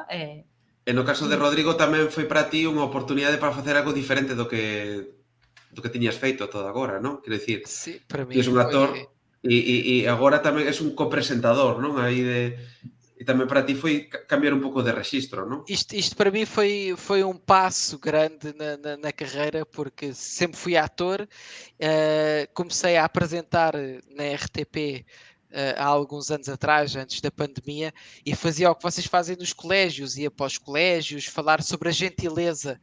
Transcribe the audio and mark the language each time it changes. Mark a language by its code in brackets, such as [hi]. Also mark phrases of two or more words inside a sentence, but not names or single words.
[gl] E no caso de Rodrigo tamén foi para ti unha oportunidade para facer algo diferente do que tiñas feito todo agora, non? Quero dicir, que és un actor e agora tamén és un copresentador, non? Aí e tamén para ti foi cambiar un pouco de rexistro, non? [pt] Isto para mim foi um passo grande na carreira, porque sempre fui ator, comecei a apresentar na RTP há alguns anos atrás, antes da pandemia, e fazia o que vocês fazem nos colégios, ia para os colégios falar sobre a gentileza.